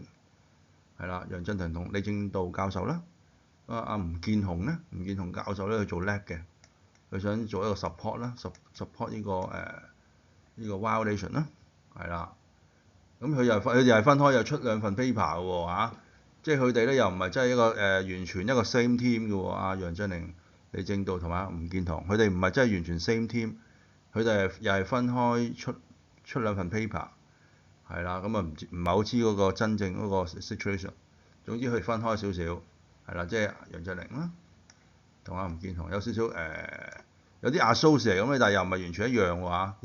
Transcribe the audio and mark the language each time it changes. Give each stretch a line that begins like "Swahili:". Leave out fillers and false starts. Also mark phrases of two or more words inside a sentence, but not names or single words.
Cantonese: 係啦，楊振寧同李政道教授啦，阿吳健雄咧，吳健雄教授咧去做 lab 嘅，佢想做一個 support 啦，support 呢個 violation 啦，係啦，咁佢哋係分開又出兩份 paper 嘅喎嚇，即係佢哋咧又唔係真係一個完全一個
English: same team
Cantonese: 嘅喎，阿楊振寧、李政道同埋阿吳健雄，佢哋唔係真係完全
English: same team，
Cantonese: 佢哋又係分開出兩份 paper。係啦，咁啊唔係好知嗰個真正嗰個 situation。總之佢分開少少，係啦，即係楊振寧啦，同阿吳健雄有少少有啲 associate 咁嘅，但係又唔係完全一樣喎嚇。